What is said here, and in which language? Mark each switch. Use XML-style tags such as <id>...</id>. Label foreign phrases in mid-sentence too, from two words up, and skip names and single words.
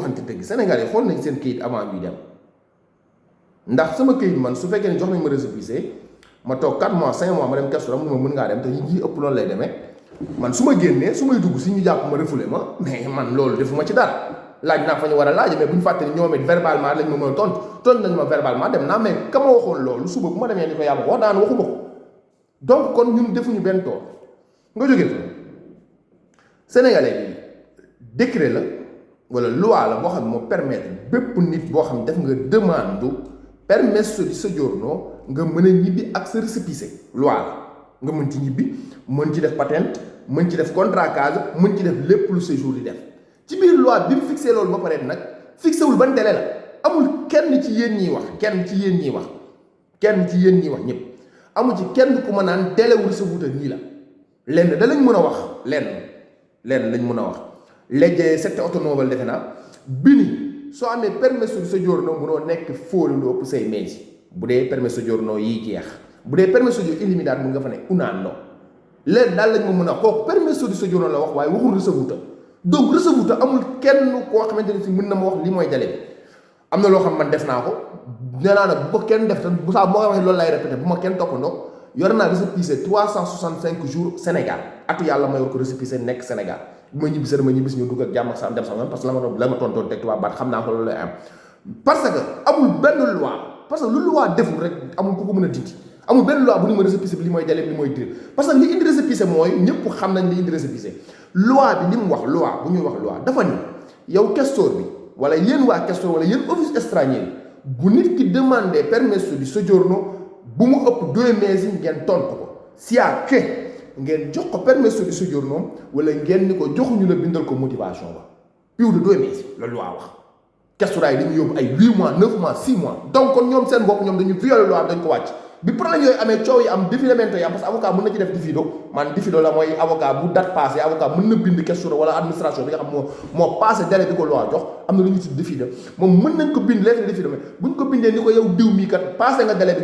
<wo>waxante dëgg sénégalais yi xool nañ seen këyit avant ñuy dem ndax sama këyit man su fekkee ne jox nañ ma récépissé ma toog 4 mois 5 mois ma dem kestu mu mën ngaa dem te yi ëpp loolu lay demee man su ma génnee su may dugg si ñu jàpp ma refoulé ma mais man loolu defuma ci dara laaj naa fa ñu war a laaj mais bu ñu fàtte ni ñoom it verbalement lañ ma mën a tontu nañ ma verbalement dem naa mais ka ma waxoon loolu suba bu ma demee ni ko yaa ma wax daan waxuma ko donc kon ñun defuñu benn tool nga jógee fa sénégalais bi décret la wala loi la boo xam ne moo permettre bépp nit boo xam def nga demande</wo> <it>permesso di soggiorno</it> <wo>nga mën a ñibbi ak sa récépissé loi la nga mën ci ñibbi mën ci def patente mën ci def</wo> <fr>contrat cadre</fr> <wo>mën ci def lépp lu séjour di def ci biir loi bi mu fixé loolu ba pare nag fixé wul ban délai la amul kenn ci yéen ñiy wax kenn ci yéen ñiy wax ñëpp amul ci kenn ku ma naan délai wu recevuta nii la lenn da lañ mën a wax lenn lañ mën a wax</wo> <it>legge 7 ottobre</it> <wo>defe naa bi ni soo amee</wo> <it>permesso di soggiorno</it> <wo>mënoo nekk fuori lu ëpp 6 mesi bu dee</wo> <it>permesso di soggiorno</it> <wo>yi jeex bu dee</wo> <it>permesso di illimitato</it> <wo>mu nga fa ne</wo> <it>un anno</it> <wo>leen daal lañ ma mën a kooku</wo> <it>permesso di soggiorno</it> <wo>la wax waaye waxul ricevuta donc ricevuta amul kenn koo xamante ne si mën na ma wax li mooy délai bi am na loo xam man def naa ko nee naa nag bu ko kenn def te bu saa moo waxee loolu lay répété bu ma kenn toppandoo yor naa</wo> <fr>récépissé 365 jours</fr> <wo>Sénégal atu yàlla ma yor ko récépissé nekk Sénégal bu ma ñibbisi dama ñibbisi ñu dugg ak jàmm ak sa dem sama</wo> <fr>parce que</fr> <wo>la ma tontoon teg tubaab baat xam naa ko loolu lay am</wo> <fr>parce que</fr> <wo>amul benn loi</wo> <fr>parce que</fr> <wo>lu loi deful rek amul ku ko mën a dindi amul benn loi bu ñu ma récépissé bi li mooy délai bi li mooy dir</wo> <fr>parce que</fr> <wo>li indi récépissé mooy ñëpp xam nañ li indi récépissé loi bi li mu wax loi bu ñuy wax loi dafa ni yow questeur bi wala yéen waa questeur wala yéen</wo> <fr>office extrañer</fr> <wo>bu nit ki demandé</wo> <it>permesso di soggiorno</it> <wo>bu mu ëpp 2 mesi ngeen tontu ko sia que ngeen jox ko</wo> <it>permesso di soggiorno</it> <wo>wala ngeen ni ko joxuñu la bindal ko motivation ba</wo> <fr>plus de</fr> <wo>2 mesi la loi wax questeur yi dañuy yóbbu ay 8 mois 9 mois 6 mois donc kon ñoom seen bopp ñoom dañu violer loi dañ ko wàcc bi problème yooyu amee coow yi am diffidamento yi am</wo> <fr>parce que</fr> <wo>avocat mën na ci def diffido man diffido la mooy avocat bu date passé avocat mën na bind question wala administration bi nga xam moo passé délai bi ko loi jox am na lu ñu tudd diffido moom mën nañ ko bind lettre diffido mais buñ ko bindee ni ko yow diw mii kat passé nga délai</wo>